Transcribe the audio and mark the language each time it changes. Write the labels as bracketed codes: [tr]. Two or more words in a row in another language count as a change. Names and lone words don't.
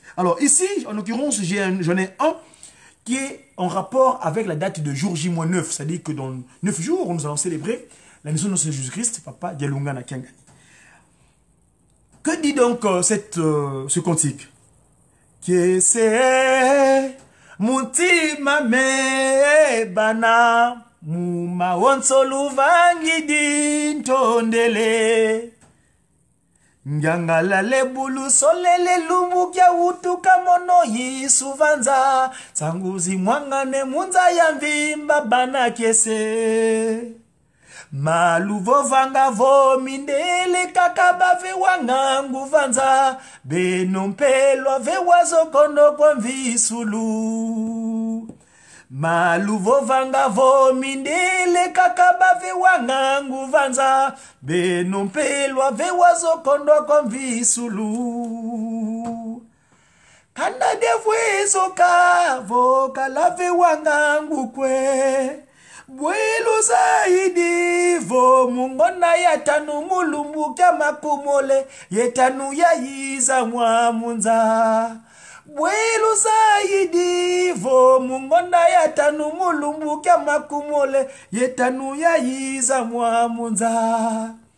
[fr] Alors ici, en l'occurrence, j'en ai un qui est en rapport avec la date de jour J-9. C'est-à-dire que dans 9 jours, nous allons célébrer la naissance de Jésus-Christ, [kg] Papa Dialunga na Kiangani. [fr] Que dit donc ce cantique? Que c'est [kg] Mutima me bana Muma wonsolu vangi din tondele Ngangala lebulu solele lumbu kya utuka mono yisuvanza Tsanguzi mwangane munza ya mvimba bana kese Maluvo vanga vo mindele kakaba ve wangangu vanza Benompelo ve wazokondo kwa mvisulu Maluvo vanga vo mindele kakaba ve wangangu vanza Benompelo ve wazokondo kwa mvisulu Kanda devwezo ka voka lave wangangu kwe Bwelu zaidi vo mungona yatanu mulumbu kya makumole Yetanu ya yiza mwamunza Bwelu zaidi vo mungona yatanu mulumbu kya makumole Yetanu ya yiza mwamunza